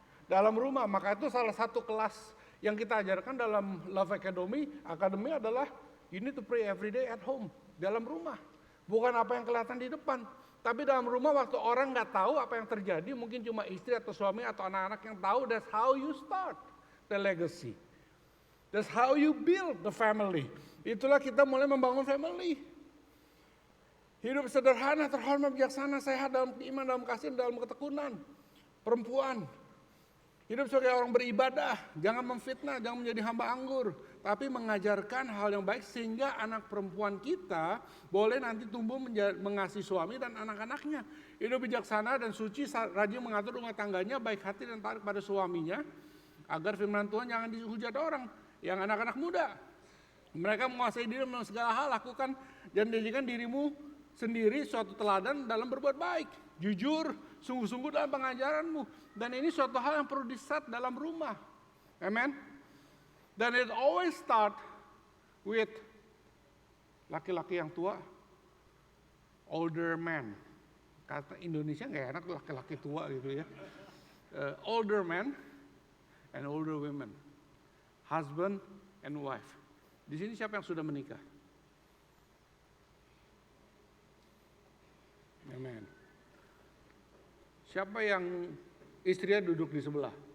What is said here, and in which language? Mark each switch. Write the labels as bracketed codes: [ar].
[id] Dalam rumah, maka itu salah satu kelas yang kita ajarkan dalam Love Academy adalah [en] you need to pray every day at home. [id] Dalam rumah, bukan apa yang kelihatan di depan. Tapi dalam rumah waktu orang nggak tahu apa yang terjadi, mungkin cuma istri atau suami atau anak-anak yang tahu. [en] That's how you start the legacy. That's how you build the family. [id] Itulah kita mulai membangun family. Hidup sederhana, terhormat, bijaksana, sehat dalam iman, dalam kasih, dalam ketekunan. Perempuan. Hidup sebagai orang beribadah. Jangan memfitnah, jangan menjadi hamba anggur. Tapi mengajarkan hal yang baik sehingga anak perempuan kita boleh nanti tumbuh mengasihi suami dan anak-anaknya. Hidup bijaksana dan suci, rajin mengatur rumah tangganya, baik hati dan taat pada suaminya. Agar firman Tuhan jangan dihujat orang. Yang anak-anak muda, mereka menguasai diri dalam segala hal, lakukan dan jadikan dirimu sendiri suatu teladan dalam berbuat baik, jujur, sungguh-sungguh dalam pengajaranmu. Dan ini suatu hal yang perlu di-set dalam rumah, amen. [en] Dan it always start with [id] laki-laki yang tua, [en] older man. [id] Kata Indonesia nggak enak laki-laki tua gitu ya. [en] Older man and older women. Husband and wife. [id] Di sini siapa yang sudah menikah? Amen. Siapa yang istrinya duduk di sebelah?